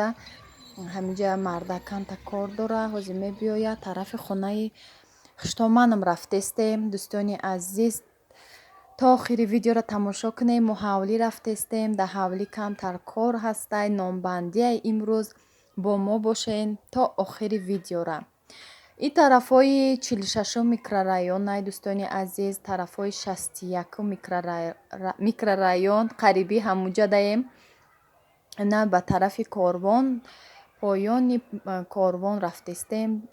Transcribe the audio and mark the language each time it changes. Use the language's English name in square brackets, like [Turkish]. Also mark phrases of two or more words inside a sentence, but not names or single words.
[Tajik] Ҳаминҷа мардаканта кор дора. Ҳозир мебиёяд тарафи хонаи хуштоманам рафтестем. Дӯстони азиз, то охири видеоро тамошо кунем. Мо ҳавлӣ рафтестем. Дар ҳавлӣ камтар кор ҳастай. Номбандия имрӯз бо мо бошен то охири видеора. ин тарафои 46 микрорайон ҳои дӯстони азиз, тарафои 61 микрорайон қарибӣ ҳамонҷо дойем. на ба тараф Карвон, поёни Карвон рафтем.